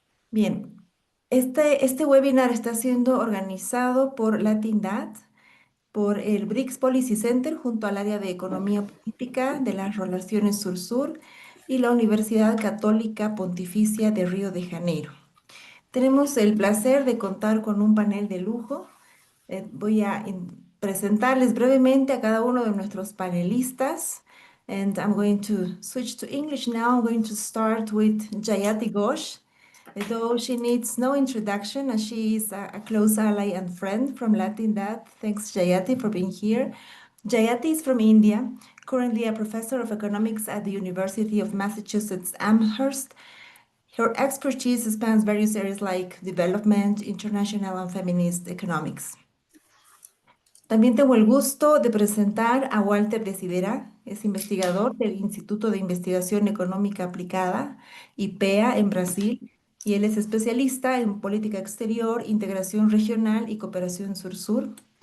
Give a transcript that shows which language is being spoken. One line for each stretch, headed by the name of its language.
Spanish: Bien, este webinar está siendo organizado por Latindad, por el BRICS Policy Center junto al área de Economía Política de las Relaciones Sur-Sur y la Universidad Católica Pontificia de Río de Janeiro. Tenemos el placer de contar con un panel de lujo. Voy a presentarles brevemente a cada uno de nuestros panelistas.
English: And I'm going to switch to English now. I'm going to start with Jayati Ghosh. Though she needs no introduction, as she is a close ally and friend from Latin Dad. Thanks, Jayati, for being here. Jayati is from India, currently a professor of economics at the University of Massachusetts Amherst. Her expertise spans various areas like development, international, and feminist economics.
Spanish: También tengo el gusto de presentar a Walter Desidera, es investigador del Instituto de Investigación Económica Aplicada, IPEA, en Brasil, y él es especialista en política exterior, integración regional y cooperación sur-sur.